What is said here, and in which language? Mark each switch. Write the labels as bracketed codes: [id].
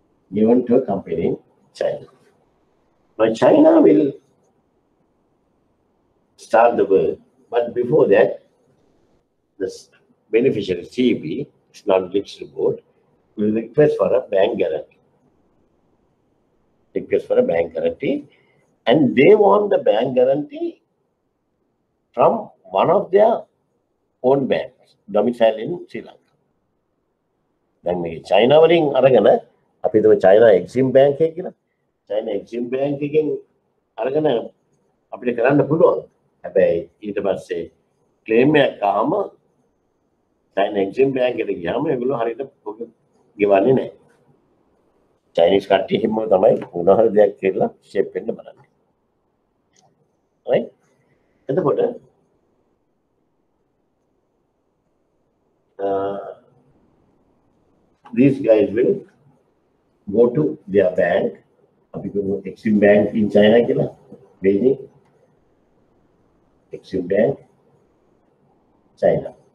[en] Given to a company in China. Now China will start the work, but before that, the beneficiary CB, it's not registered board, will request for a bank guarantee. Request for a bank guarantee, and they want the bank guarantee from one of their own banks, domiciled in Sri Lanka. [si] Then China වලින් අරගෙන අපි හිතමු China Exim Bank එක කියලා. China Exim Bank එකෙන් අරගෙන අපිට කරන්න පුළුවන්. හැබැයි ඊට පස්සේ ක්ලේම් එකක් ආවම China Exim Bank එකට ගියාම ඒගොල්ලෝ හරියට ගෙවන්නේ නැහැ. Chinese කට්ටිය හිම්ම තමයි මොන හරි දෙයක් කියලා ෂේප් වෙන්න බලන්නේ. [en] right? [si] එතකොට [en] these guys will go to their bank. Exim Bank in China, Beijing. Exim Bank, China.